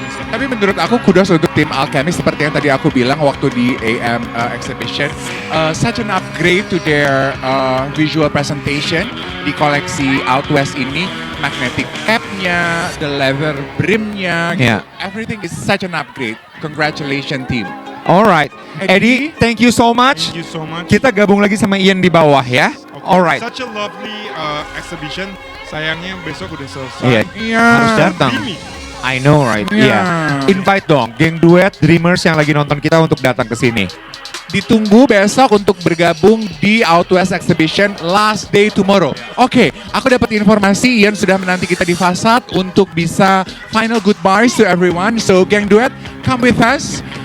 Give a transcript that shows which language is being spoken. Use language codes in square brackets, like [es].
[id] Tapi menurut aku kudos untuk tim Alchemist seperti yang tadi aku bilang waktu di AM exhibition, [en] such an upgrade to their visual presentation [id] di koleksi Out West ini, magnetic cap-nya, the leather brim-nya, gitu. Yeah. [en] Everything is such an upgrade. Congratulations team. Alright, Eddie, Eddie, thank you so much. Thank you so much. [id] Kita gabung lagi sama Ian di bawah ya. Okay. Alright. [en] Such a lovely exhibition. [id] Sayangnya besok udah selesai. Iya, Iya. harus datang. Ini. [en] I know right. [id] Iya. Yeah. Invite dong geng duet Dreamers yang lagi nonton kita untuk datang ke sini. Ditunggu besok untuk bergabung di Out West Exhibition [en] last day tomorrow. [id] Oke, aku dapat informasi Ian sudah menanti kita di fasad untuk bisa [en] final goodbyes to everyone. So geng duet, come with us.